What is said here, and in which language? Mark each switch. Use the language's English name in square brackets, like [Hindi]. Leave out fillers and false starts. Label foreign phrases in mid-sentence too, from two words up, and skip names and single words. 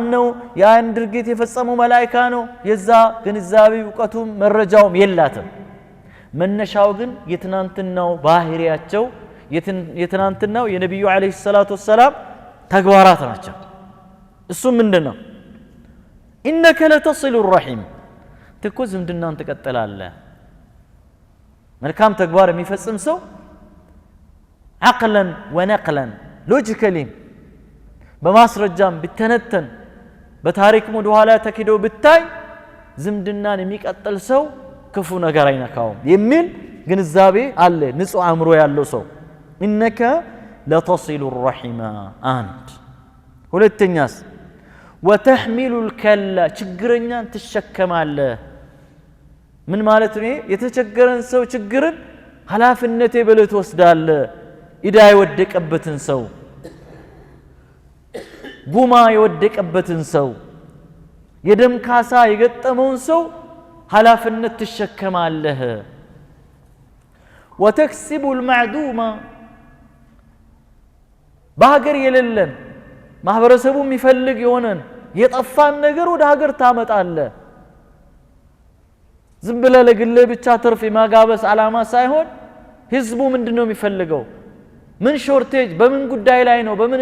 [Amharic] ነው ያን ድርጊት የፈጸመው መላእክት ነው የዛ ግንዛቤ ዕውቀቱም መረጃውም የላትም መነሻው ግን የትናንትናው ባህሪያቸው የትናንትናው የነብዩ አለይሂ ሰላቱ ወሰለም ተግባራት ናቸው እሱ ምንድነው [Arabic] إنك لتصل الرحيم [Amharic] ትኩ ዝምድናን ተቀጥላለህ መልካም ተግባር የሚፈጽም ሰው [Arabic] عقلا ونقلا [Amharic] logically በማስረጃም ቢተነተን በታሪክም ወደ ኋላ ተከዶ ብታይ ዝምድናን የሚቀጥል ሰው ክፉ ነገር አይነካውም የሚል ግንዛቤ አለ ንጹህ አእምሮ ያለው ሰው [Arabic] إنك لتصل الرحم [Amharic] አንድ ሁለተኛስ [Arabic] وتحمل الكلا [Amharic] ችግረኛን ትሸከማለህ ምን ማለት ነው የተቸገረን ሰው ችግርን ኃላፊነቴ በለት ወስዳለህ ኢዳ የወደቀበትን ሰው ጉማ የወደቀበትን ሰው የደም ካሳ የገጠመውን ሰው ኃላፊነት ትሸከማለህ [Arabic] وتكسب المعدوم [Amharic] በሀገር የሌለን ማህበረሰቡ የሚፈልግ የሆነን የጠፋን ነገር ወደ ሀገር ታመጣለህ ዝም ብለህ ለግልህ ብቻ ትርፍ ማጋበስ ዓላማ ሳይሆን ህዝቡ ምንድነው የሚፈልገው ምን ሾርቴጅ በምን ጉዳይ ላይ ነው በምን